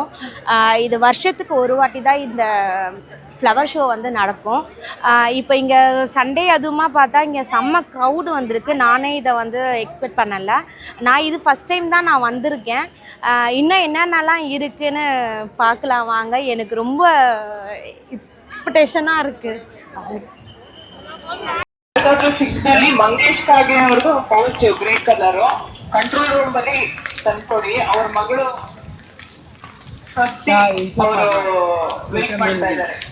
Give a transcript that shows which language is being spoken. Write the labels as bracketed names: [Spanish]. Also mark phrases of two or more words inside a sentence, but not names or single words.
[Tamil] இது வருஷத்துக்கு ஒரு வாட்டி தான் இந்த [English] flower show [Tamil] வந்து நடக்கும். இப்போ இங்கே சண்டே அதுவுமா பார்த்தா இங்கே செம்ம க்ரௌடு வந்திருக்கு. நானே இதை வந்து எக்ஸ்பெக்ட் பண்ணலை. நான் இது [English] first time [Tamil] தான் நான் வந்திருக்கேன். இன்னும் என்னென்னலாம் இருக்குதுன்னு பார்க்கலாம் வாங்க. எனக்கு ரொம்ப ಎಕ್ಸ್ಪೆಕ್ಟೇಷನ್ இருக்குது. [Kannada] ಸಿಗ್ನಲ್ಲಿ ಮಂಗೇಶ್ ಕಾಗೆ ಅವ್ರದ್ದು [English] pouch grey colour control room [Kannada] ಅಲ್ಲಿ ತಂದ್ಕೊಡಿ. ಅವ್ರ ಮಗಳು ಅವರು ವೇಟ್ ಮಾಡ್ತಾ ಇದ್ದಾರೆ.